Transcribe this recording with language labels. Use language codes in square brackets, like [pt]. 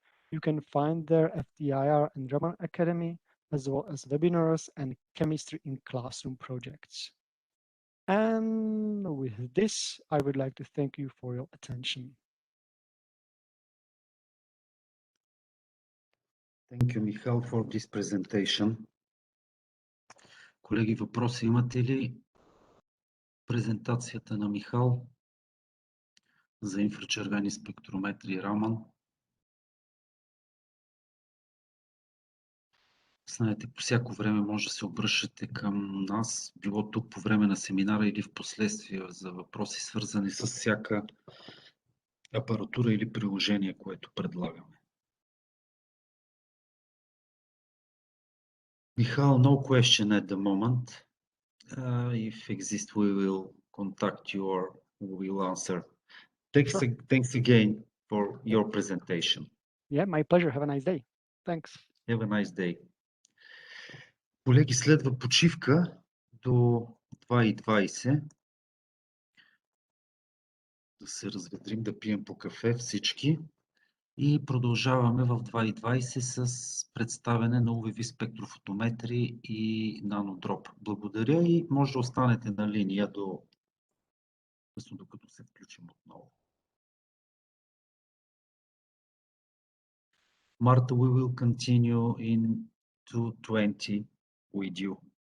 [en] You can find their FTIR and German Academy, as well as webinars and chemistry in classroom projects. And with this, I would like to thank you for your attention. Thank you, Michal, for this presentation. [bg] Колеги, въпроси имате ли? Презентацията на Михал за инфрачервени спектрометри Раман. Знаете, по всяко време може да се обръщате към нас, било тук по време на семинара или в последствие за въпроси, свързани с всяка апаратура или приложение, което предлагаме. [en] Michal, no question at the moment. If exists, we will contact you or we will answer. Thanks again for your presentation. Yeah, my pleasure. Have a nice day. Thanks. Have a nice day. [bg] Колеги, следва почивка до 2:20. Да се разведрим, да пием по кафе всички. И продължаваме в 2:20 с представяне на UV спектрофотометри и нанодроп. Благодаря и може да останете на линия докато се включим отново. [en] Marta, we will continue in 2:20 with you.